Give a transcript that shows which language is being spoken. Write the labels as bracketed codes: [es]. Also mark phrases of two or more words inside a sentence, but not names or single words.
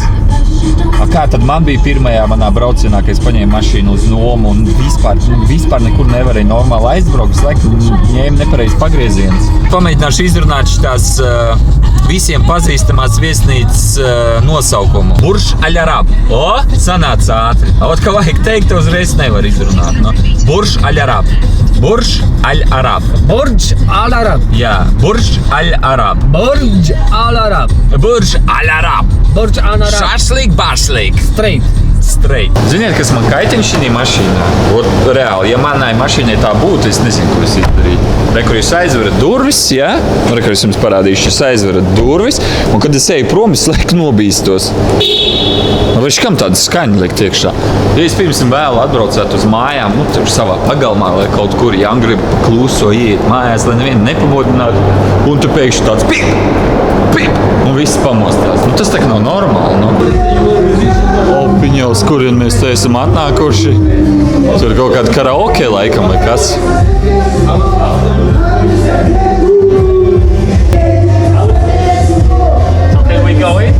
[lv] Kā tad man bija pirmajā manā braucienā, kad es paņēmu mašīnu uz nomu un vispār nekur nevarēju normāli aizbraukt, visu laiku ņēmu nepareizi pagriezienus. Pamēģināšu izrunāt šitās visiem pazīstamās viesnīcas nosaukumu. Burj Al Arab. O, sanāca ātri. Ot, ka vajag teikt, uzreiz nevar izrunāt. No? Burj Al Arab. Burj Al Arab. Burj Al Arab. Jā, Burj Al Arab. Burj Al Arab. Burj Al Arab. Burj Al Arab. Šašlik, bašlik. Straight. Ziniet, kas man kaitina šī mašīnā? Ot, reāli, ja manai mašīnai tā būtu, es nezinu, ko es izdarītu. Re, kur jūs aizverat durvis, ja? Re, kur es jums parādīšu, jūs aizverat durvis, un kad es eju prom, es laiku nobīstos. Vai kam tāda skaņa likt iekšā? Ja es pirms un vēl atbraucētu uz mājām, tur savā pagalmā, vai kaut kur, ja grib kluso iet mājās, lai nevienu nepamodinātu, un tu pēkšņi tāds pip, un viss pamostās. Tas tā kā nav normāli, Opiņa, uz kurien mēs te esam atnākuši. Tur ir kaut kāda karaoke laikam, vai kas? [en] So can we go in?